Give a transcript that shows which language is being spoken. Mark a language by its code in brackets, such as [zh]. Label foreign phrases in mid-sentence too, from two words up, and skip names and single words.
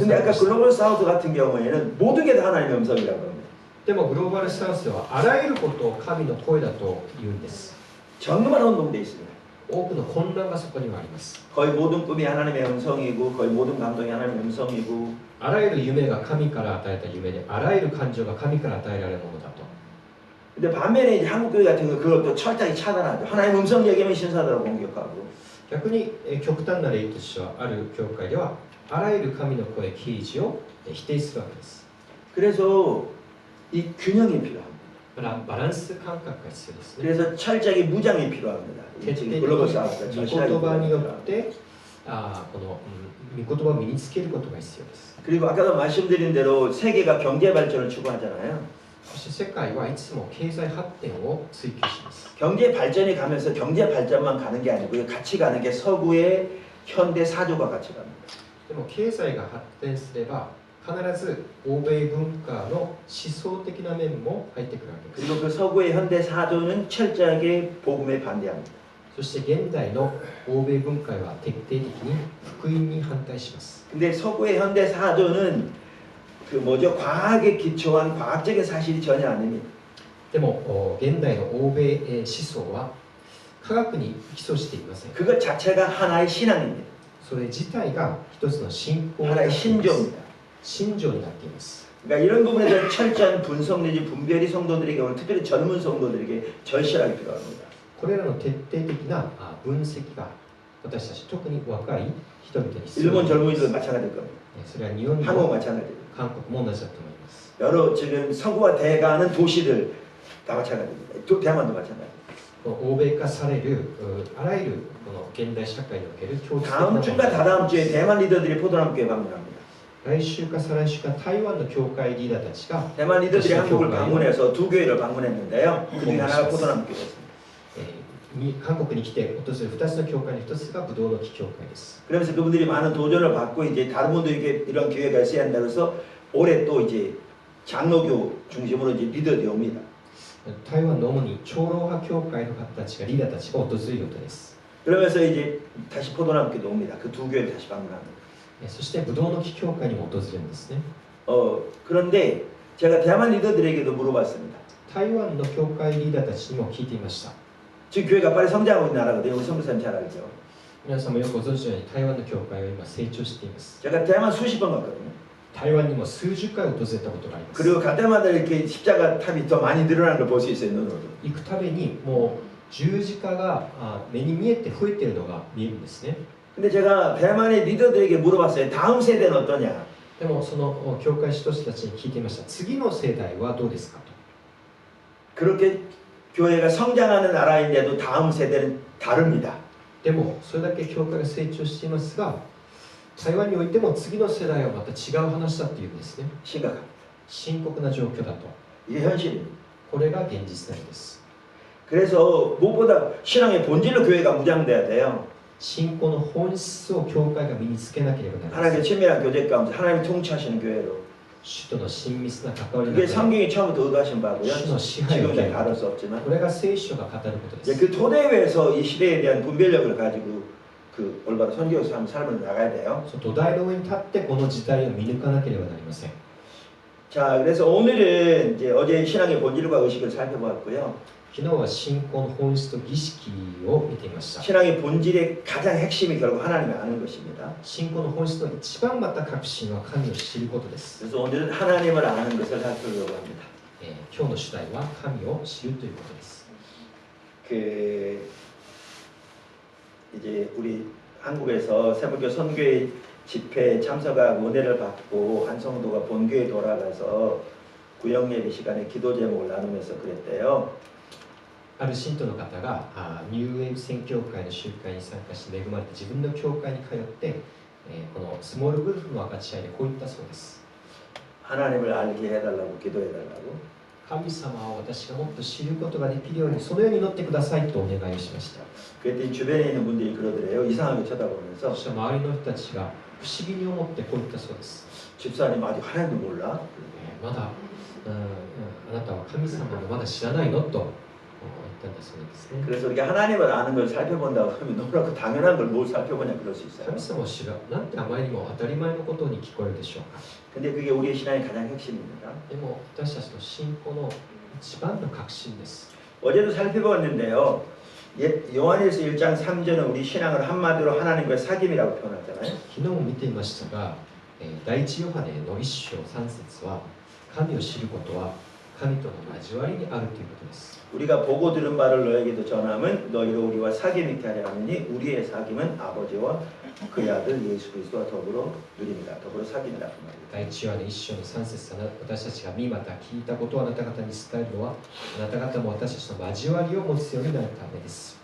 [ko] 근데 [ja] れ [ko] 아까 [ja] ました。 [ko] 글로벌 사우스 같은 경우에는 모든 게 다 하나님의 음성이라고 합니다. [ja] でもグローバルサウスではあらゆることを神の声だと言うんです。 [ko] 정말 혼동돼 있습니다. [ja] 多くの混乱がそこにはあります。 [ko] 거의 모든 꿈이 하나님의 음성이고 거의 모든 감동이 하나님의 음성이고 [ja] あらゆる夢が神から与えた夢で、あらゆる感情が神から与えられるものだと。 [ko] 근데 반면에 이제 한국 교회 같은 거 그것도 철저히 차단하죠. 하나님 음성 얘기하면 신사다라고 공격하고 [ja] 逆に極端な例としてはある教会ではあらゆる神の声啓示を否定するわけです。 [ko] 그래서 이 균형이 필요합니다. [ja] バランス感覚が必要ですね。 [ko] 그래서 철저하게 무장이 필요합니다. [ja] 徹底 [ko] 지금 [ja] 的に [ko] 글로벌 [ja] 御 [ko] 사우스가 [ja] 言 [ko] 절실하게 [ja] 葉によっ [ko] 필요합니다. [ja] てこの御言葉を身につけることが必要です。 [ko] 그리고 아까도 말씀드린 대로 세계가 경제 발전을 추구하잖아요. [ja] そして世界はいつも経済発展を追求します。 [ko] 경제 발전이 가면서 경제 발전만 가는 게 아니고요. 같이 가는 게 서구의 현대 사조가 같이 갑니다. [ja] でも経済が発展すれば必ず欧米文化の思想的な面も入ってくるわけです。 [ko] 그리고 그 서구의 현대 사조는 철저하게 복음에 반대합니다. [ja] そして現代の欧米文化は徹底的に福音に反対します。 [ko] 근데 서구의 현대 사조는 그 뭐죠? 과학에 기초한 과학적인 사실이 전혀 아닙니다. [ja] でも現代の欧米思想は科学に基礎していません。 [ko] 그것 자체가 하나의 신앙입니다. [ja] それ自体が一つの信仰になって [ko] 하나의 [ja] います。 [ko] 신조입니다. [ja] 信条になっています。 [ko] 그러니까 이런 부분에 대한 철저한 분석 내지 분별이 성도들에게 오늘 특별히 젊은 성도들에게 절실하게 필요합니다. [ja] これらの徹底的な分析が私たち特に若い人々に必要 [ko] 일본 [ja] です。 [ko] 젊은이들도 마찬가지일 겁니다. [ja] それは日本 [ko] 한국 [ja] も [ko] 마찬가지입니다. [ja] 韓国も同じだと思います。 [ko] 여러 지금 서구화돼가는 도시들 다 마찬가지입니다. 대만도 마찬가지. [ja] この欧米化されるあらゆるこの現代社会における共通的な [ko] 다음 [ja] 問 [ko] 주인가 [ja] 題 [ko] 다다음 주에 대만 리더들이 포도나무교회 방문합니다. [ja] 来週か再来週か台湾の教会リーダーたちが [ko] 대만 리더들이 한국을 방문해서 두 교회를 방문했는데요. 그 중에 하나가 포도나무교회였습니다. [ja] 韓国に来て訪れる2つの教会の1つがブドウの木教会です。 [ko] 그러면서 그분들이 많은 도전을 받고 이제 다른 분들에게 이런 기회가 있어야 한다 그래서 올해 또 이제 장로교 중심으로 이제 리더들이 옵니다. [ja] 台湾の主に長老派教会の方たちがリーダーたちが訪れる予定です。 [ko] 그러면서 이제 다시 포도나무교회도 옵니다. 그 두 교회를 다시 방문합니다. [ja] そしてブドウの木教会にも訪れるんですね。 [ko] 그런데 제가 대만 리더들에게도 물어봤습니다. [ja] 台湾の教会リーダーたちにも聞いていました。 [ko] 지금 교회가 빨리 성장하고 있는 나라거든요. 우리 선교사님 잘 알죠. [ja] 皆さんもよくご存知のように台湾の教会は今成長しています。 [ko] 제가 대만 수십 번 갔거든요. [ja] 台湾にも数十回訪れたことがあります。 [ko] 그리고 갈 때마다 이렇게 십자가 탑이 더 많이 늘어나는 걸 볼 수 있어요. 눈으로. [ja] 行くたびにもう十字架が目に見えて増えているのが見えるんですね。 [ko] 근데 제가 대만의 리더들에게 물어봤어요. 다음 세대는 어떠냐? [ja] でもその教会指導者たちに聞いていました。次の世代はどうですかと。 [ko] 그렇게 교회가 성장하는 나라인데도 다음 세대는 다릅니다. [ja] でもそれだけ教会が成長していますが、台湾においても次の世代はまた違う話だっていうんですね。 [ko] 심각합니다. [ja] 深刻な状況だと。 [ko] 이게 현실입니다. [ja] これが現実なんです。 [ko] 그래서 무엇보다 신앙의 본질로 교회가 무장돼야 돼요. [ja] 信仰の本質を教会が身につけなければなりませ [ko] 하나님의 [ja] ん。 [ko] 친밀한 교제 가운데 하나님이 통치하시는 교회로. [ja] 主との親密な関わりの [ko] 그게 [ja] 中で [ko] 성경이 처음부터 의도하신 바고요. [ja] 主の支配を [ko] 지금은 [ja] 受け [ko] 잘 [ja] る [ko] 다룰 [ja] こ [ko] 수 [ja] と。 [ko] 없지만 [ja] これが聖書が語ることで [ko] 이제 [ja] す。 [ko] 그 토대 위에서 이 시대에 대한 분별력을 가지고 그 올바른 선교 삶을 나가야 돼요. [ja] その土台の上に立ってこの時代を見抜かなければなりません。 [ko] 자, 그래서 오늘은 이제 어제 신앙의 본질과 의식을 살펴보았고요. [ja] 昨日は信仰の本質と儀式を見ていました。 [ko] 신앙의 본질의 가장 핵심이 결국 하나님을 아는 것입니다. [ja] 信仰の本質の一番また核心は神を知ることです。 [ko] 그래서 오늘은 하나님을 아는 것을 살펴보려고 합니다. [ja] 今日の主題は神を知るということです。 [ko] 그 이제 우리 한국에서 세무교 선교회 집회에 참석하고 은혜를 받고 한 성도가 본교에 돌아가서 구역예배 시간에 기도 제목을 나누면서 그랬대요. [ja] ある信徒の方がニューウェーブ宣教会の集会に参加し恵まれて自分の教会に通って、このスモールグループの分かち合いでこう言ったそうです。 [ko] 하나님을 알게 해달라고 기도해달라고. [ja] 神様を私がもっと知ることができるようにそのように祈ってくださいとお願いをしました。 [ko] 그랬더니 주변에 있는 분들이 그러더래요. 이상하게 쳐다보면서 [ja] そして周りの人たちが不思議に思ってこう言ったそうです。 [ko] 집사님 아직 하나님도 몰라? [ja] まだ、あなたは神様をまだ知らないのと言ったんだそうですね。 [ko] 그래서 우리가 하나님을 아는 걸 살펴본다고 하면 너무나 당연한 걸 뭘 살펴보냐 그럴 수 있어요. [ja] 神様を知るなんてあまりにも当たり前のことに聞こえるでしょうか。 [ko] 근데 그게 우리의 신앙의 가장 핵심입니다. [ja] でも私たちの信仰の一番の核心です。 [ko] 어제도 살펴봤는데요. 요한일서 1장 3절은 우리 신앙을 한마디로 하나님과의 사귐이라고 표현하잖아요. [ja] 昨日も見ていましたが、第一ヨハネの1章3節は神を知ることは神との交わりにあるということです。 [ko] 우리가 보고 들은 바를 너에게도 전함은 너희로 우리와 사귐 있게 하려 함이니 우리의 사귐은 아버지와 그의 아들 예수 그리스도와 더불어 누립니다. 더불어 사귐이다 그 말입니다. [ja] 第一ヨハネ1章の3節私たちが見また聞いたことをあなた方に伝えるのはあなた方も私たちの交わりを持つようになるためです。